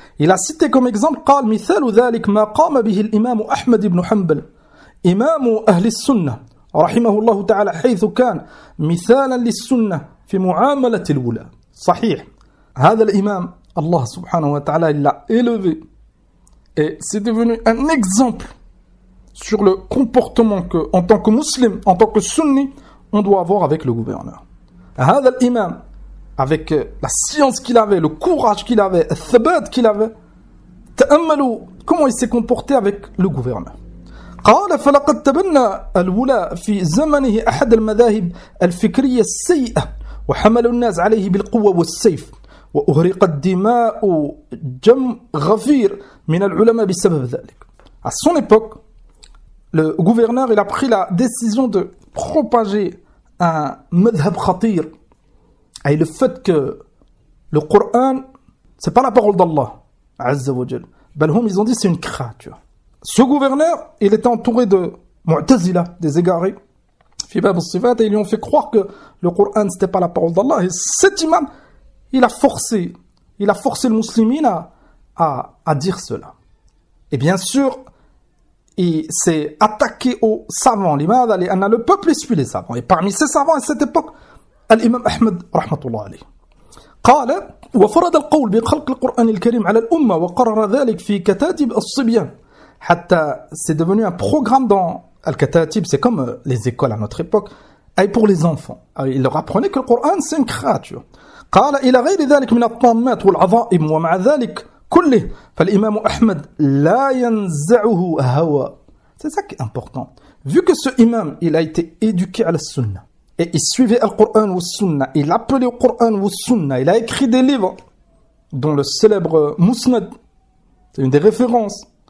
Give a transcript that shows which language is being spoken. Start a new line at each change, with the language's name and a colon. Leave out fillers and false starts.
French: Il a cité comme exemple
Arabic: قال مثال ذلك ما قام به الإمام أحمد بن حنبل إمام أهل السنة رحمه الله تعالى حيث كان مثالا للسنة في معاملة الولاة. صحيح, هذا الإمام الله سبحانه وتعالى
French: il l'a élevé et c'est devenu un exemple sur le comportement que, en tant que musulman, en tant que sunni, on doit avoir avec le gouverneur.
Arabic: Hadha al-imam,
French: avec la science qu'il avait, le courage qu'il avait, le thabat qu'il avait, ta'ammalu, comment il s'est comporté avec le gouverneur.
Arabic: قال فلقد تبنى الولاء في زمنه احد المذاهب الفكريه السيئه وحمل الناس عليه بالقوه والسيف واغرقت دماء جم غفير من العلماء بسبب ذلك.
French: À son époque, le gouverneur il a pris la décision de propager un madhhab khatir, et le fait que le Coran c'est pas la parole d'Allah azza wa jal,
Arabic: بل هم
French: ils ont dit c'est une créature. Ce gouverneur, il était entouré de Mu'tazila, des égarés, Fibab al-Sifat, et ils lui ont fait croire que le Coran, ce n'était pas la parole d'Allah. Et cet imam, il a forcé le musulmane à dire cela. Et bien sûr, il s'est attaqué aux savants. L'imam, le peuple, suit les savants. Et parmi ces savants, à cette époque, l'imam Ahmed, rahmatullah alayhi.
Arabic: قال وفرض القول بخلق القرآن الكريم على الأمة وقرر ذلك في كتاتيب الصبيان.
French: Hatta, c'est devenu un programme dans Al-Katatib, c'est comme les écoles à notre époque, et pour les enfants. Alors, il leur apprenait que le Coran, c'est une créature.
Arabic: قال إلى غير ذلك من الطامات والعظائم ومع ذلك كله فالإمام أحمد لا ينزعه هوى.
French: C'est ça qui est important. Vu que ce imam, il a été éduqué à la sunna, et il suivait le Coran ou la sunna, il appelait le Coran ou la sunna, il a écrit des livres, dont le célèbre Musnad, c'est une des références.